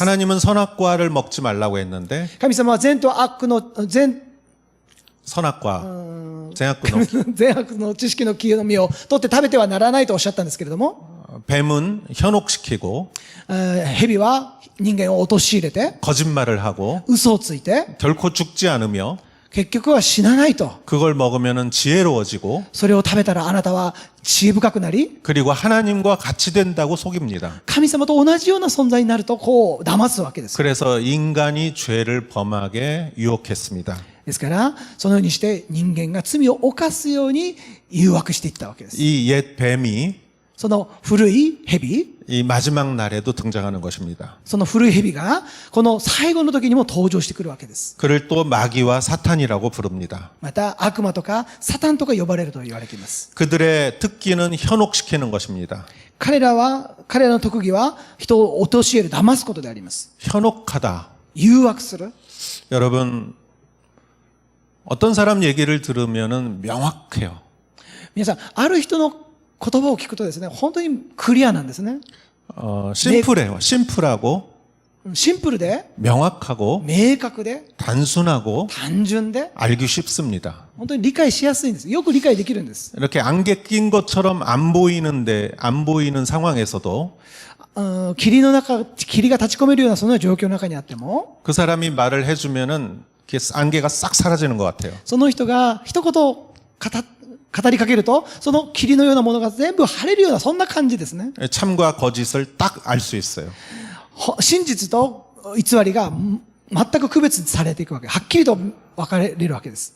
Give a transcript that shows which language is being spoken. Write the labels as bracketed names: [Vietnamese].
[Korean] 하나님은 선악과를 먹지 말라고 했는데 [Japanese] 神様は善と悪の、 [Korean] 선악과, 쟁악과 [Japanese] 善悪の知識の木の実を取って食べてはならないとおっしゃったんですけれども、 [Korean] 뱀은 현혹시키고 [Japanese] 蛇は人間を陥れて、 [Korean] 거짓말을 하고 [Japanese] 嘘をついて、 [Korean] 결코 죽지 않으며 [Japanese] 結局は死なないと。 [Korean] 그걸 먹으면 지혜로워지고 [Japanese] それを食べたらあなたは知恵深くなり、 [Korean] 그리고 하나님과 같이 된다고 속입니다. [Japanese] 神様と同じような存在になるとこう騙すわけです。 [Korean] 그래서 인간이 죄를 범하게 유혹했습니다. [Japanese] ですから、そのようにして人間が罪を犯すように誘惑していったわけです。 [Korean] 이 옛 뱀이 [Japanese] その古い蛇、 [Korean] 이 마지막 날에도 등장하는 것입니다. [Japanese] その古い蛇が、この最後の時にも登場してくるわけです。 [Korean] 그를 또 마귀와 사탄이라고 부릅니다. [Japanese] また、悪魔とかサタンとか呼ばれると言われています。 [Korean] 그들의 특기는 현혹시키는 것입니다. [Japanese] 彼らの特技は人を陥れる、騙すことであります。 [Korean] 현혹하다. [Japanese] 誘惑する。 [Korean] 여러분, 어떤 사람 얘기를 들으면은 명확해요. [Japanese] 皆さん、ある人の言葉を聞くとですね、本当にクリアなんですね。 [Korean] 심플해요. 심플하고 [Japanese] シンプルで、 [Korean] 명확하고 [Japanese] 明確で、 [Korean] 단순하고 [Japanese] 単純で、 [Korean] 알기 쉽습니다. [Japanese] 本当に理解しやすいんです。よく理解できるんです。 [Korean] 이렇게 안개 낀 것처럼 안 보이는 상황에서도 [Japanese] 霧が立ち込めるようなその状況の中にあっても、 [Korean] 그 사람이 말을 해주면은 이렇게 안개가 싹 사라지는 것 같아요. [Japanese] その人が一言語りかけると、その霧のようなものが全部晴れるような、そんな感じですね。 [Korean] 참과 거짓을 딱 알 수 있어요. [Japanese] 真実と偽りが全く区別されていくわけ。はっきりと分かれるわけです。